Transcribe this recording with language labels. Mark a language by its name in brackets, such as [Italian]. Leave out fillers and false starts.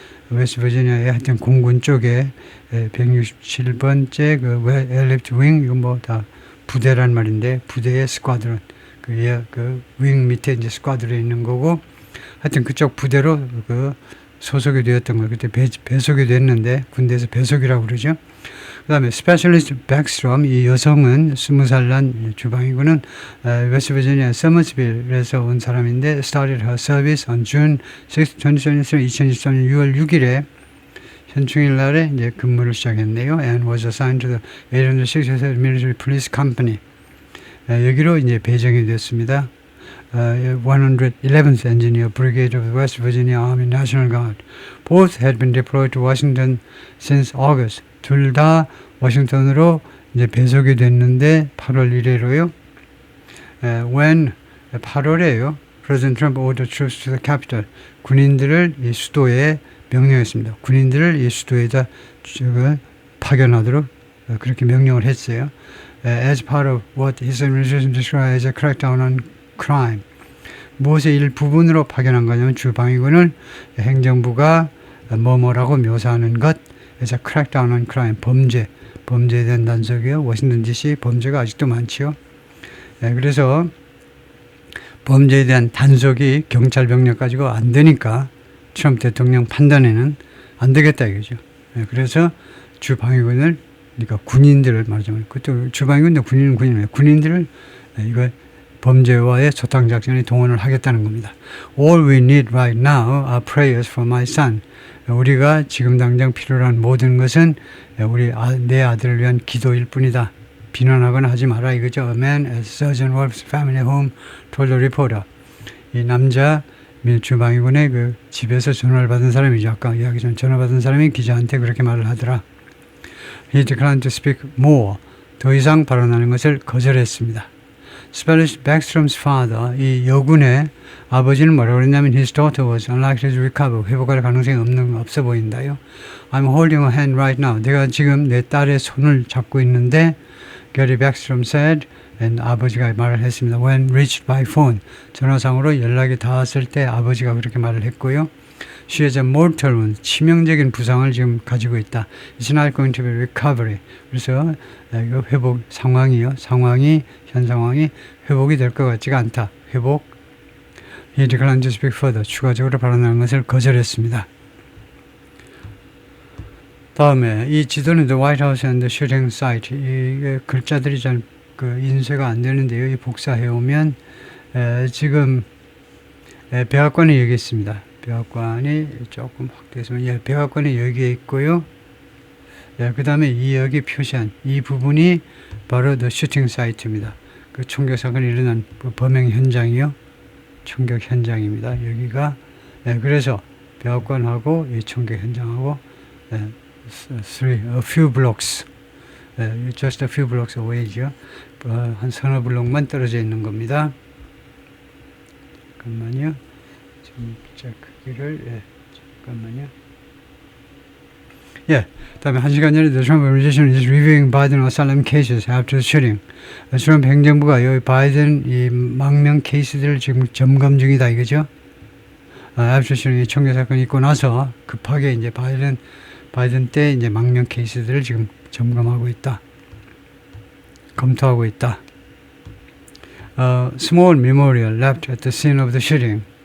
[Korean] 웨스트 버지니아의 하여튼 공군 쪽에 167번째 에어리프트 윙, 이건 뭐 다 부대란 말인데, 부대의 스쿼드론, 윙 밑에 이제 스쿼드론에 있는 거고, 하여튼 그쪽 부대로 소속이 되었던 거, 그때 배속이 됐는데, 군대에서 배속이라고 그러죠. 그 다음에 스페셜리스트 백스트롬, 이 여성은 20살 난 주방이고는 웨스트 버지니아 서머스빌에서 온 사람인데, [English] started her service on June 6, [Korean] 2023년 6월 6일에 현충일 날에 이제 근무를 시작했네요. [English] and was assigned to the 860th Military Police Company. [Korean] 여기로 이제 배정이 됐습니다. [English] 111th Engineer Brigade of the West Virginia Army National Guard. Both had been deployed to Washington since August. [Korean] 둘 다 워싱턴으로 이제 배속이 됐는데 8월 1일로요. When 8월에요. [English] President Trump ordered troops to the Capitol. [Korean] 군인들을 이 수도에 명령했습니다. 군인들을 이 수도에다 파견하도록 그렇게 명령을 했어요. [English] As part of what his administration described as a crackdown on crime. [Korean] 무엇의 일부분으로 파견한 거냐면, 주방위군을 행정부가 뭐뭐라고 묘사하는 것, [English] as a crackdown on crime, [Korean] 범죄에 대한 단속이요. 워싱턴 DC 범죄가 아직도 많지요. 그래서 범죄에 대한 단속이 경찰 병력 가지고 안 되니까 트럼프 대통령 판단에는 안 되겠다 이거죠. 그래서 주방위군을, 그러니까 군인들을 말하자면, 그것도 주방위군도 군인들을 이거 범죄와의 소탕작전에 동원을 하겠다는 겁니다. [English] All we need right now are prayers for my son. [Korean] 우리가 지금 당장 필요로 한 모든 것은 내 아들을 위한 기도일 뿐이다. 비난하거나 하지 마라 이거죠. [English] A man at Sergeant Wolf's family home told the reporter. [Korean] 이 남자 주방위군의 집에서 전화를 받은 사람이죠. 아까 이야기 전 전화 받은 사람이 기자한테 그렇게 말을 하더라. [English] He declined to speak more. [Korean] 더 이상 발언하는 것을 거절했습니다. [English] Specialist Backstrom's father, [Korean] 이 여군의 아버지는 뭐라고 그랬냐면, [English] his daughter was unlikely to recover. [Korean] 회복할 가능성이 없어 보인다요. [English] I'm holding her hand right now. [Korean] 내가 지금 내 딸의 손을 잡고 있는데, [English] Gary Backstrom said, and [Korean] 아버지가 말을 했습니다. [English] When reached by phone. [Korean] 전화상으로 연락이 닿았을 때 아버지가 그렇게 말을 했고요. [English] She has a mortal wound. [Korean] 치명적인 부상을 지금 가지고 있다. [English] It's not going to be recovery. [Korean] 그래서 이거 회복 상황이요. 현 상황이 회복이 될 것 같지가 않다. 회복. [English] He declined to speak further. [Korean] 추가적으로 발언하는 것을 거절했습니다. 다음에 이 지도는 [English] The White House and the Shooting Site. [Korean] 이 글자들이 잘 인쇄가 안 되는데요. 이 복사해 오면 지금 백악관이 여기 있습니다. 백악관이 조금 확대했으면 백악관이 여기에 있고요. 그 다음에 이 여기 표시한 이 부분이 바로 The Shooting Site입니다. 그 총격 사건이 일어난 범행 현장이요. 총격 현장입니다. 여기가 그래서 백악관하고 이 총격 현장하고 [English] a few blocks, just a few blocks away [Korean] 죠. 한 서너 블록만 떨어져 있는 겁니다. 잠깐만요. 지금 자 크기를 잠깐만요. 다음에 1시간 전에 [English] the Trump administration is reviewing Biden asylum cases after the shooting. [Korean] 트럼프 행정부가 여기 바이든 이 망명 케이스들을 지금 점검 중이다 이거죠. [English] after shooting [Korean] 총격 사건이 있고 나서 급하게 이제 바이든 때 이제 망명 케이스들을 지금 점검하고 있다. 검토하고 있다. [English] Small memorial left at the scene of the shooting.